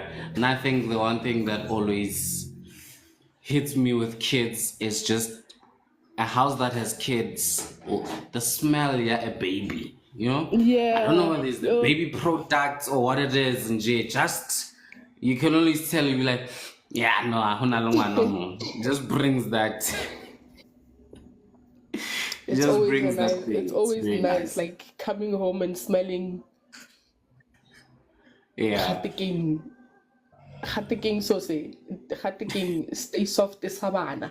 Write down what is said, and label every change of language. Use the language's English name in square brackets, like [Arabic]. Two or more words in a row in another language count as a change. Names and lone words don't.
[English] And I think the one thing that always hits me with kids is just a house that has kids. The smell, yeah, a baby. I don't know Yeah. whether it's the baby products or what it is, and just you can only tell, you be like, yeah, no, [Tswana] ahuna lo ngwana mo. [English] It just brings that. It It's just always brings that nice. thing. It's It's always very nice, nice. like coming home and smelling Yeah. Hatiking sauce. Hatiking stay soft sabana.